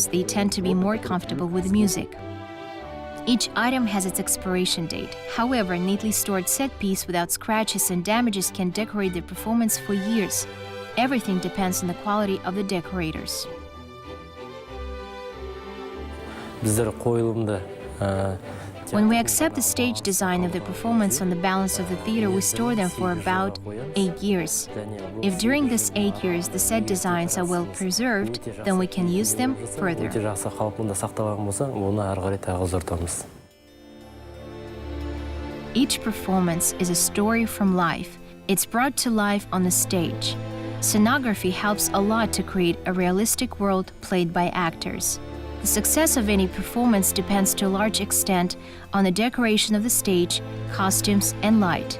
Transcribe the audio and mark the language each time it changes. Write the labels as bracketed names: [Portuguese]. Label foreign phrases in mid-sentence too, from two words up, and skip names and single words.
[English] They tend to be more comfortable with music. Each item has its expiration date. However, a neatly stored set piece without scratches and damages can decorate the performance for years. Everything depends on the quality of the decorators. [Kazakh] Біздер қойылымды [English] When we accept the stage design of the performance on the balance of the theater, we store them for about 8 years. If during this 8 years the set designs are well preserved, then we can use them further. [Kazakh] өте жақсы қалпында сақталған болса, оны ары қарай тағы ұзартамыз. [English] Each performance is a story from life. It's brought to life on the stage. Scenography helps a lot to create a realistic world played by actors. The success of any performance depends to a large extent on the decoration of the stage, costumes, and light.